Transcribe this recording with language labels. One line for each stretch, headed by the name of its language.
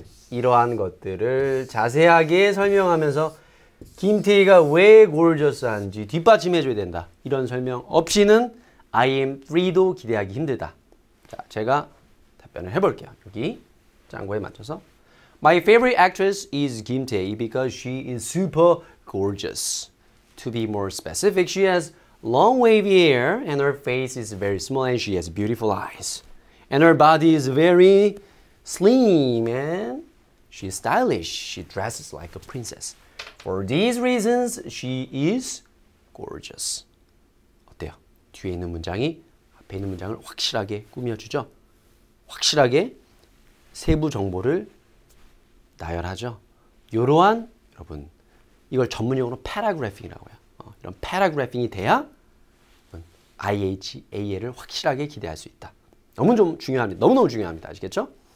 Korean: 이러한 것들을 자세하게 설명하면서 김태희가 왜 gorgeous한지 뒷받침해줘야 된다. 이런 설명 없이는 I am free도 기대하기 힘들다. 자, 제가 답변을 해볼게요. 여기 짱구에 맞춰서
English: My favorite actress is Kim Tae because she is super gorgeous. To be more specific, she has long wavy hair and her face is very small and she has beautiful eyes. And her body is very slim and she's stylish. She dresses like a princess. For these reasons, she is gorgeous.
Korean: 어때요? 뒤에 있는 문장이 앞에 있는 문장을 확실하게 꾸며주죠? 확실하게 세부 정보를 나열하죠. 이러한 여러분 이걸 전문용어로 paragraphing이라고 해요. 이런 paragraphing이 돼야 IHAL을 확실하게 기대할 수 있다. 너무 좀 중요합니다. 너무너무 중요합니다. 아시겠죠?